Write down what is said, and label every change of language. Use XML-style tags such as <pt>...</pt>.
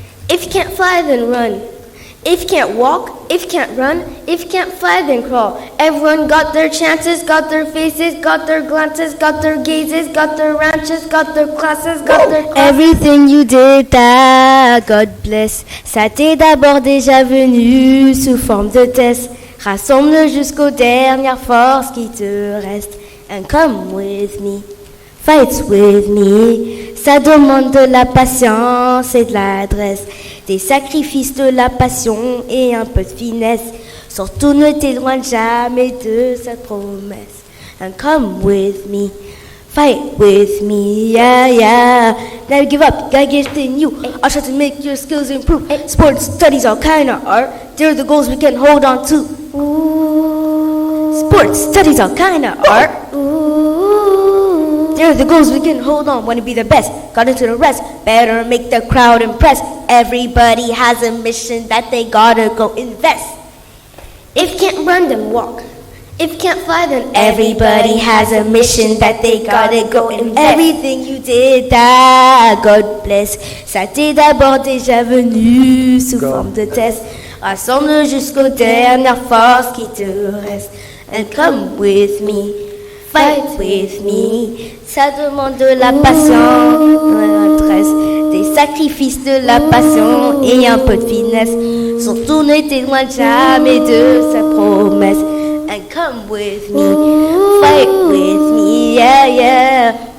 <en>If you can't fly, then run. If you can't walk, if you can't run, if you can't fly, then crawl. Everyone got their chances, got their faces, got their glances, got their gazes, got their ranches, got their classes, got their classes. Everything you did, that God bless.</en> <fr>Ça t'est d'abord déjà venu sous forme de test. Rassemble jusqu'aux dernières forces qui te restent.</fr> <en>And come with me, fight with me.</en> <fr>Ça demande de la patience et de l'adresse. Des sacrifices, de la passion et un peu de finesse. Surtout ne t'éloigne jamais de cette promesse.</fr> <en>And come with me, fight with me, yeah, yeah. Never give up, gotta get in you. I'll try to make your skills improve. Sports, studies, all kind of art. They're the goals we can hold on to. Ooh. Sports, studies, all kind of art. Ooh. They're the goals we can hold on. Want to be the best, got into the rest. Better make the crowd impress. Everybody has a mission that they gotta go invest. If you can't run, then walk. If you can't fly, then everybody has a mission that they gotta go invest. Everything you did, that God bless.</en> <fr>Ça t'est d'abord déjà venu sous forme de test. Rassemble jusqu'aux dernières forces qui te restent.</fr> <en>And come with me, fight with me.</en> <fr>Ça demande de la patience, des sacrifices, de la passion et un peu de finesse. Surtout ne t'éloigne jamais de sa promesse.</fr> <en>And come with me, fight with me, yeah, yeah.</en>